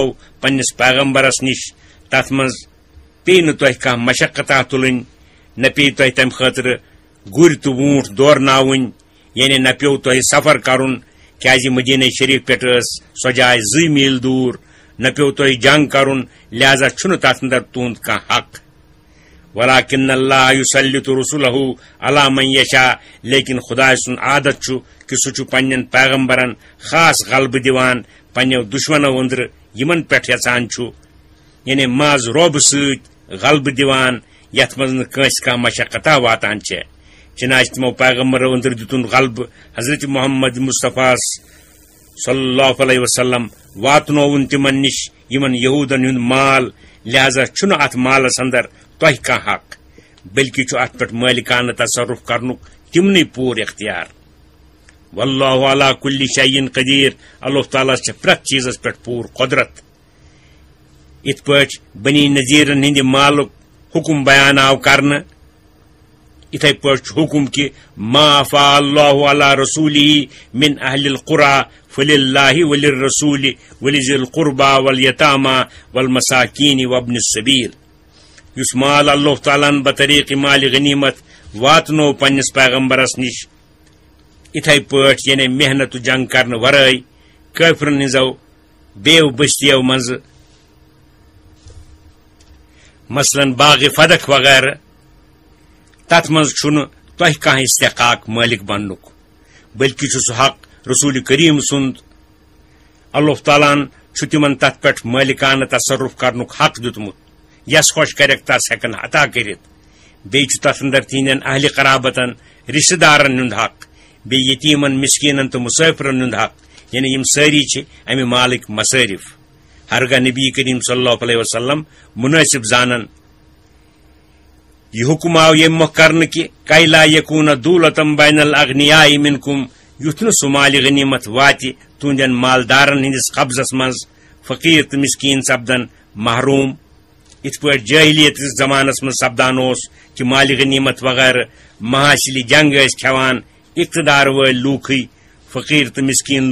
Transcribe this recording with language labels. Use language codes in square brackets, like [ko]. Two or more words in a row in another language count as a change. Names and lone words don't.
[ks] پنس پیغمبرس نش تت من پی نہ تہ کھانا مشقتہ تلن نہ پی تہ تم خاطر گر تو وونٹ دورناون یعنی نہ پیو تہ سفر کرن کیاز مدینہ شریف پہ سو جائے 2 میل دور نہ پیو تہ جنگ کرن لہذا چھن تت اندر تہد کھانا حق [ar] ولکن اللہ یسلط رسولہ علی من یشاء [ks] لیکن خدا سن عادت کہ سہ پنن پیغمبرن خاص غلبہ دیوان پنو دشمنو اندر یمن پہ یژان یعنی ماز روب ست غلبہ دیوان یت مز نس کھانا مشقتہ واتان چنانچہ تمو پیغمبرو اندر دتن غلبہ حضرت محمد مصطفیٰ [ar] صلی اللہ علیہ وسلم [ks] واتنون تمن نش یمن یہودن ہند مال لہذا چھُنہٕ اتھ مالس اندر تۄہہِ کانٛہہ حق بلکہ چھُ اتھ پٮ۪ٹھ مٲلِکانہٕ تصرف کرنُک تِمنٕے پوٗرٕ اختیار [ar] واللہ علی کُلہِ شیء قدیر [ks] اللہ تعالیٰ چھِ پرٛٮ۪تھ چیٖزس پٮ۪ٹھ پوٗرٕ قۄدرت یِتھ پٲٹھۍ بنی نذیرن ہٕنٛدِ مالُک حکم بیان آو کرنہٕ اتھے پٲٹھۍ چھُ حکم کہ [ar] ما افاء اللہ علی رسولہ من اہل القرى فللہ وللرسول ولذی القربى والیتامى والمساکین وابن السبیل [ks] یس مال اللہ تعالیٰ بطریق مال غنیمت واتنو پنس پیغمبرس نش اتھے پٲٹھۍ یعنی محنت جنگ کرنہٕ ورٲے کٲفرن ہنزو بیو بستیو منز مثلاً باغ فدق وغیرہ تت منز چھُنہٕ تۄہہِ کانٛہہ استحقاق مٲلک بننُک بلکہ چھُ سُہ حق رسول کریم سُنٛد اللہ تعالیٰ ہن چھُ تِمن تتھ پٮ۪ٹھ مٲلکانہٕ تصرف کرنُک حق دیُتمُت یس خۄش کریکھ تس ہیکن عطا کٔرِتھ بیٚیہِ چھُ تتھ اندر تِہنٛدٮ۪ن اہلِ قرابتن رشتہٕ دارن ہُنٛد حق بیٚیہِ یتیٖمن مسکیٖنن تہٕ مسٲفرن ہُنٛد حق یعنی یِم سٲری چھِ امہِ مالٕکۍ مصٲرف ہرگاہ نبی کریم [ar] صلی اللہ علیہ وسلم [ks] مناسب زانن یہ حکم آو یم مۄکھ کرنہٕ کہ [ar] کَے لا یکوٗنَ دوٗلتم بین الاغنیاء منکم [ks] یُتھ نہٕ سُہ مالہِ غنیمت واتہِ تُہنٛدٮ۪ن مالدارن ہٕنٛدِس قبضس منٛز فقیٖر تہٕ مسکیٖن سپدن محروٗم یِتھ پٲٹھۍ جٲہلیت کِس زمانس منٛز سپدان اوس کہ مالہِ غنیمت وغیرہ محاصِلہِ جنگ ٲسۍ کھٮ۪وان اقتدار وٲلۍ لوٗکھٕے فقیٖر تہٕ مسکیٖن